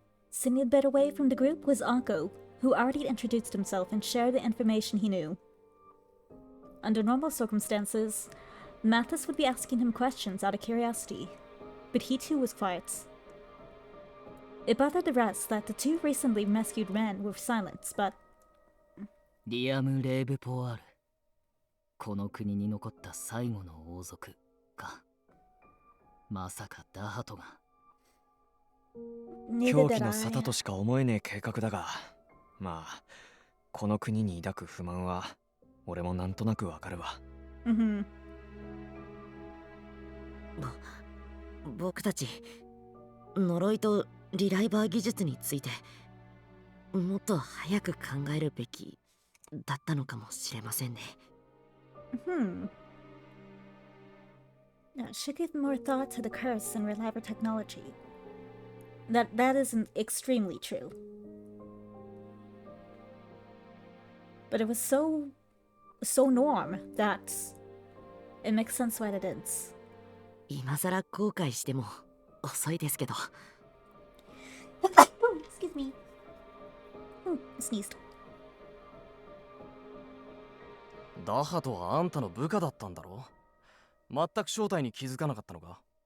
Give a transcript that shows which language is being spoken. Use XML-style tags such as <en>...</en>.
<en>Sitting a bit away from the group was Ankou, who already introduced himself and shared the information he knew. Under normal circumstances, Mathis would be asking him questions out of curiosity, but he too was quiet. It bothered the rest that the two recently rescued men were silent, but...</en> <ja>リアム・レーブポワール。この国に残った最後の王族か。まさかダハトが。狂気の沙汰としか思えねえ計画だが、まあこの国に抱く不満は俺もなんとなくわかるわ。僕たち呪いとリライバー技術についてもっと早く考えるべきだったのかもしれませんね。</ja> <en>Should give more thought to the curse and reliable technology. That isn't extremely true. But it was so norm that it makes sense why it is.</en> <ja>今さら後悔しても遅いですけど。</ja> <en>Excuse me. Sneezed.</en> <ja>ダハトはあんたの部下だったんだろ？全く正体に気づかなかったのか？</ja>